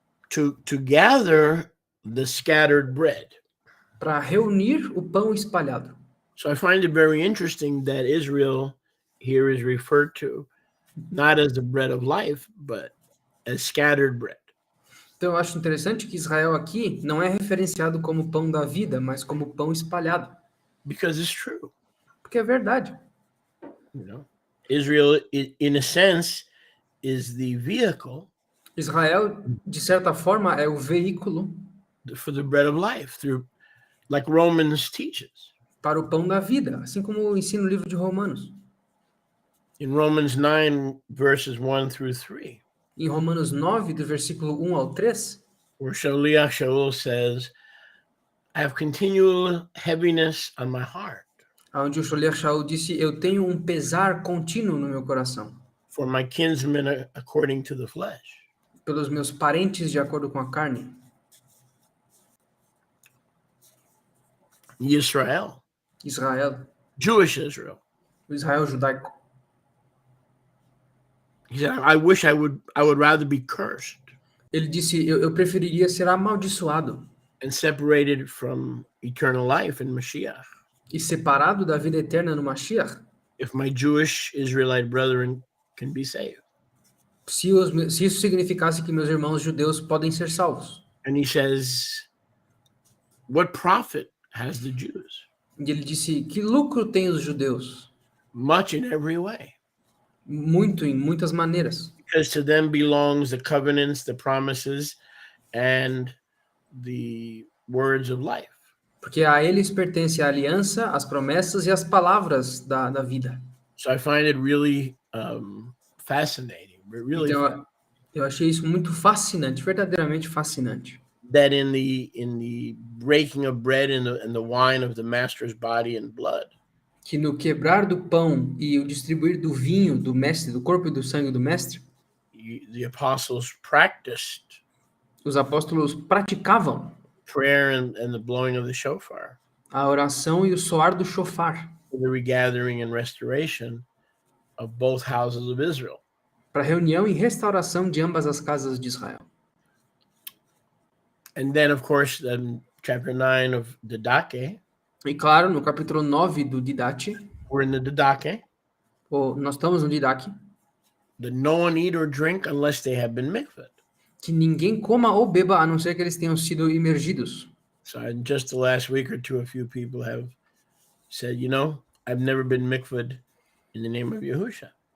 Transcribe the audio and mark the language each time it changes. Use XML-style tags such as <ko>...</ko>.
<en>To gather the scattered bread.</en> <pt>Para reunir o pão espalhado.</pt> <en>So I find it very interesting that Israel here is referred to not as the bread of life, but as scattered bread.</en> <pt>Então eu acho interessante que Israel aqui não é referenciado como pão da vida, mas como pão espalhado.</pt> <en>Because it's true.</en> <pt>Porque é verdade.</pt> <en>You know, Israel, in a sense, is the vehicle.</en> <pt>Israel, de certa forma, é o veículo</pt> <en>for the bread of life, like Romans teaches.</en> <pt>Para o pão da vida, assim como ensina o livro de Romanos.</pt> <en>In Romans 9, verses 1 through 3.</en> <pt>Em Romanos 9, do versículo 1 ao 3.</pt> <en>Where Shaliach Shaul says, I have continual heaviness on my heart.</en> <pt>Onde o Shaliach Shaul disse, eu tenho um pesar contínuo no meu coração.</pt> <en>For my kinsmen according to the flesh.</en> <pt>Pelos meus parentes de acordo com a carne.</pt> <en>Israel. Jewish Israel.</en> <pt>O Israel judaico.</pt> <en>He said, I wish I would rather be cursed.</en> <pt>Ele disse, eu preferiria ser amaldiçoado.</pt> <en>And separated from eternal life in Mashiach.</en> <pt>E separado da vida eterna no Mashiach.</pt> <en>If my Jewish Israelite brethren can be saved.</en> <pt>Se isso significasse que meus irmãos judeus podem ser salvos.</pt> <en>And he says, what profit has the Jews?</en> <pt>E ele disse, que lucro tem os judeus?</pt> <en>Much in every way.</en> <pt>Muito, em muitas maneiras.</pt> <en>Because to them belongs the covenants, the promises, and the words of life.</en> <pt>Porque a eles pertence a aliança, as promessas e as palavras da vida.</pt> <en>So I find it really fascinating. Really</en> <pt>então, eu achei isso muito fascinante, verdadeiramente fascinante.</pt> <en>That in the breaking of bread and the wine of the master's body and blood.</en> <pt>Que no quebrar do pão e o distribuir do vinho do mestre, do corpo e do sangue do mestre,</pt> <en>the apostles practiced.</en> <pt>Os apóstolos praticavam</pt> <en>prayer and the blowing of the shofar.</en> <pt>A oração e o soar do shofar.</pt> <en>For the regathering and restoration of both houses of Israel.</en> <pt>Para reunião e restauração de ambas as casas de Israel.</pt> <en>And then, of course, chapter 9 of Didache.</en> <pt>E claro, no capítulo 9 do Didache.</pt> <en>We're in the Didache.</en> <pt>Nós estamos no Didache.</pt> <en>That no one eat or drink unless they have been mikved.</en> <pt>Que ninguém coma ou beba a não ser que eles tenham sido imergidos.</pt> <en>So in just the last week or two, a few people have said, I've never been mikved in the name of Yahusha.</en>